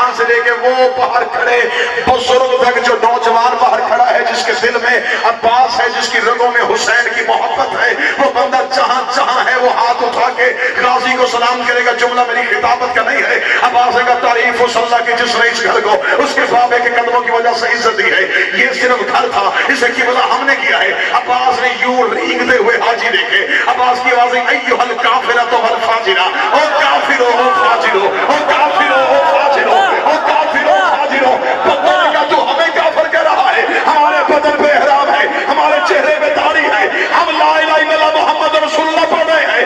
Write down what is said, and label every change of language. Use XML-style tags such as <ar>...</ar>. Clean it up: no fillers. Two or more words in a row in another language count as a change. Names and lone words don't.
<ur>یہاں سے لے کے وہ باہر کھڑے بزرگ تک جو نوجوان باہر کھڑا ہے جس کے جس دل میں عباس ہے، جس کی رگوں میں حسین کی محبت ہے، وہ بندہ جہاں جہاں ہے وہ ہاتھ اٹھا کے غازی کو سلام کرے گا۔ جملہ میری خطابت کا نہیں ہے، عباس کا تعریف اس اللہ کی جس نے اس گھر کو اس کے بابے کے قدموں کی وجہ سے عزت دی ہے۔ یہ صرف گھر تھا، اسے کی وجہ ہم نے کیا ہے۔ عباس نے یوں رینگتے ہوئے حاجی دیکھے، عباس کی آوازیں</ur> <ar>ایھا الکافرۃ والفاجرہ،</ar> <ur>او کافرو او فاجرو، او کافرو او فاجرو، او کافرو او فاجرو۔ بندوں نے کہا تو ہمیں کافر کہہ رہا ہے، ہمارے بدن پہ احرام ہے، ہمارے چہرے پہ داڑھی ہے، ہم</ur> <ar>لا الہ الا اللہ محمد رسول اللہ</ar> <ur>پڑھ رہے ہیں۔</ur>